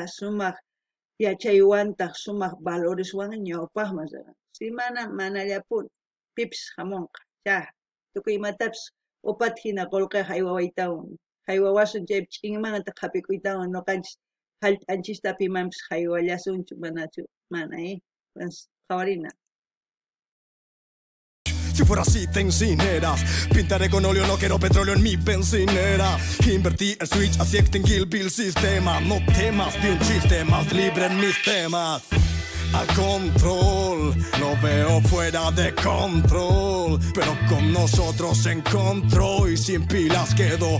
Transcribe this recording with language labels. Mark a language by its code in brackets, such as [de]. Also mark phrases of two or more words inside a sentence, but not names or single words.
[qu] sumaq yachaywantaq sumaq valoreswan ñawpaqman si manallapuni pipis hamunqa tukuy imatapis upata hina qullqiq haywawaytawan haywawasun chaypi ch'inmanta qhapikuytawan noqanchis hallp'anchista pimanpis haywallasunchu manachu mana qawarina. [es] Si fuera así te incineras. Pintaré con óleo, no quiero petróleo en mi bencinera. Invertí el switch hacia extinguir el sistema. No temas de un chiste, más libre en mis temas. Al control, lo veo fuera de control, pero con nosotros se encontró y sin pilas quedó.